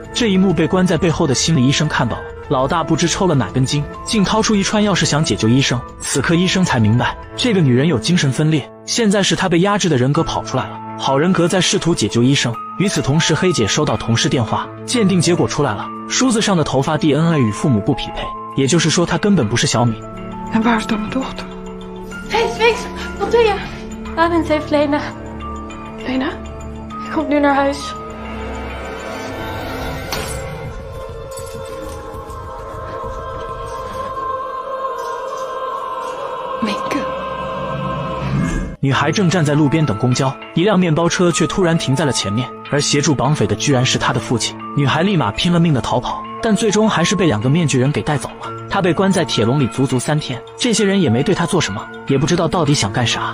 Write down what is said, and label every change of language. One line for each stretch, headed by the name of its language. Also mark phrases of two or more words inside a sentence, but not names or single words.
Chinese: 这一幕被关在背后的心理医生看到了。老大不知抽了哪根筋，竟掏出一串钥匙想解救医生。此刻医生才明白，这个女人有精神分裂，现在是她被压制的人格跑出来了。好人格在试图解救医生。与此同时，黑姐收到同事电话，鉴定结果出来了，梳子上的头发 DNA 与父母不匹配，也就是说她根本不是小敏。
Dutch: En waar is dan mijn dochter? Wees, wat doe je? Arend heeft Lena. Lena? Je komt nu naar huis. Minke.
Chinese: 女孩正站在路边等公交，一辆面包车却突然停在了前面，而协助绑匪的居然是她的父亲。女孩立马拼了命的逃跑，但最终还是被2个面具人给带走了。她被关在铁笼里足足3天，这些人也没对她做什么，也不知道到底想干啥。